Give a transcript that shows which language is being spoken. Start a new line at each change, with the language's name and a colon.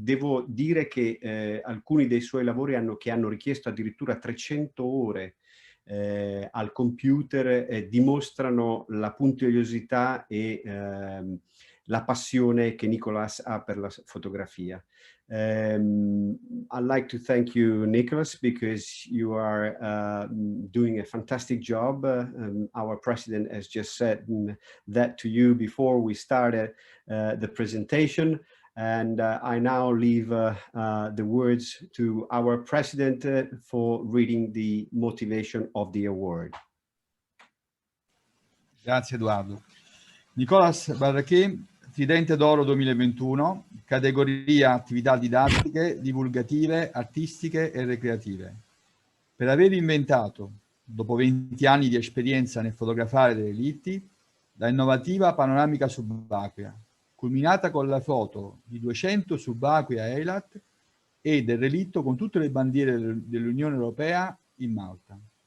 Italian: Devo dire che alcuni dei suoi lavori che hanno richiesto addirittura 300 ore al computer dimostrano la puntigliosità e la passione che Nicolas ha per la fotografia.
English: I'd like to thank you, Nicolas, because you are doing a fantastic job. Our president has just said that to you before we started the presentation. And I now leave the words to our president for reading the motivation of the award.
Italian: Grazie Edoardo. Nicolas Barrachet, Tridente d'Oro 2021, categoria attività didattiche, divulgative, artistiche e recreative. Per aver inventato, dopo 20 anni di esperienza nel fotografare dei relitti, la innovativa panoramica subacquea, culminata con la foto di 200 subacquei a Eilat e del relitto con tutte le bandiere dell'Unione Europea in Malta.